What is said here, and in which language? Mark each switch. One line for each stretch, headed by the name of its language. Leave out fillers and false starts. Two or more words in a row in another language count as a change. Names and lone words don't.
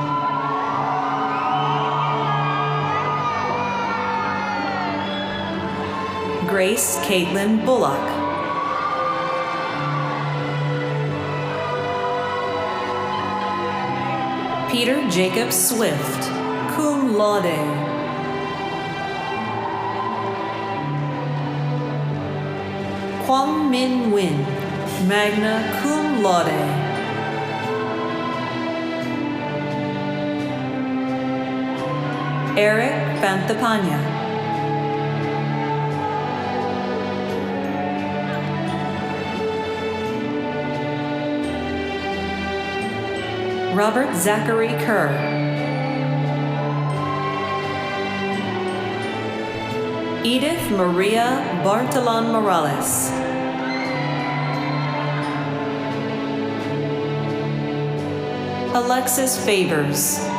English: Grace Caitlin Bullock. Peter Jacob Swift,
Latin: cum laude.
English: Kwang Min Win,
Latin: magna cum laude.
English: Eric Pantapanya. Robert Zachary Kerr. Edith Maria Bartolon Morales. Alexis Favors.